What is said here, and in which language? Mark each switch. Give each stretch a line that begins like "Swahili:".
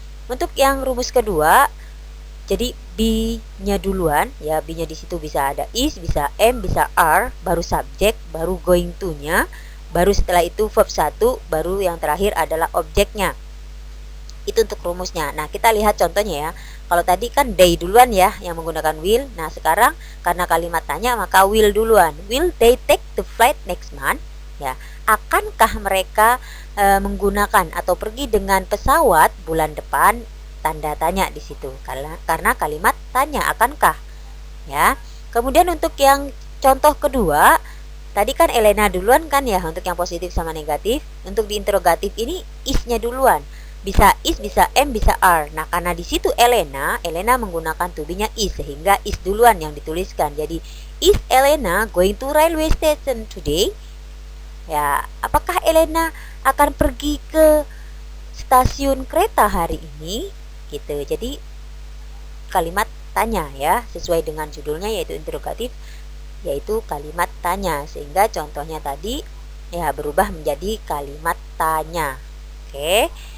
Indonesian: Untuk yang rumus kedua, jadi be-nya duluan, ya be-nya di situ bisa ada is, bisa am, bisa are, baru subjek, baru going to-nya, baru setelah itu verb 1, baru yang terakhir adalah objeknya. Itu untuk rumusnya. Nah, kita lihat contohnya ya. Kalau tadi kan they duluan ya yang menggunakan will. Nah, sekarang karena kalimat tanya maka will duluan.
English: Will they take the flight next month?
Indonesian: Ya, akankah mereka menggunakan atau pergi dengan pesawat bulan depan? Tanda tanya di situ karena kalimat tanya akankah ya. Kemudian untuk yang contoh kedua, tadi kan Elena duluan kan ya untuk yang positif sama negatif. Untuk di interrogatif ini is-nya duluan. Bisa is, bisa am, bisa are. Nah, karena di situ Elena menggunakan to be-nya is sehingga is duluan yang dituliskan. Jadi
English: is Elena going to railway station today?
Indonesian: Ya, apakah Elena akan pergi ke stasiun kereta hari ini? Gitu. Jadi kalimat tanya ya, sesuai dengan judulnya yaitu interrogatif, yaitu kalimat tanya, sehingga contohnya tadi ya berubah menjadi kalimat tanya. Oke.